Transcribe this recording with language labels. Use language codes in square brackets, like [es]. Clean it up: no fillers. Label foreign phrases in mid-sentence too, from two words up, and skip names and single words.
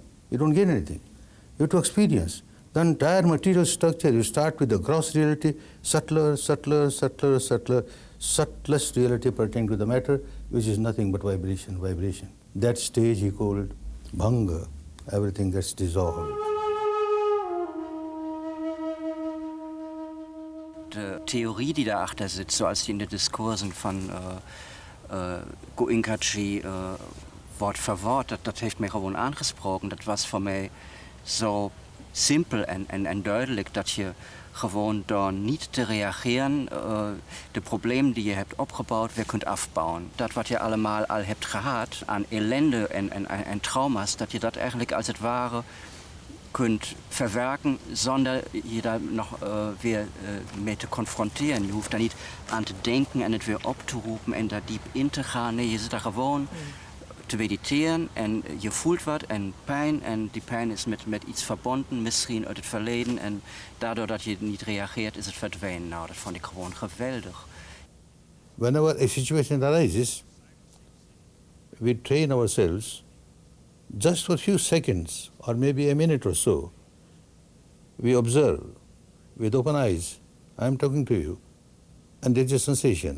[en] You don't gain anything. You have to experience. The entire material structure, you start with the gross reality, subtler, subtler, subtler, subtler, subtlest reality pertaining to the matter, which is nothing but vibration, vibration. That stage he called bhanga, everything gets dissolved. [de] Die Theorie, die dahinter sitzt, so als die in den Diskursen von Goenka Wort für Wort, das [nl] heeft mij gewoon aangesproken. Dat was voor mij zo simpel en duidelijk dat je gewoon door niet te reageren de problemen die je hebt opgebouwd weer kunt afbouwen. Dat wat je allemaal al hebt gehad aan ellende en trauma's, dat je dat eigenlijk als het ware kunt verwerken zonder je daar nog weer mee te confronteren. Je hoeft daar niet aan te denken en het weer op te roepen en daar diep in te gaan. Nee, je zit daar gewoon te mediteren en je voelt wat en die pijn is met iets verbonden, misschien uit het verleden en daardoor dat je niet reageert is het verdwenen. Nou, dat vond ik gewoon geweldig. [en] Whenever a situation arises, we train ourselves just for a few seconds or maybe a minute or so. We observe with open eyes, I am talking to you, and there is a sensation.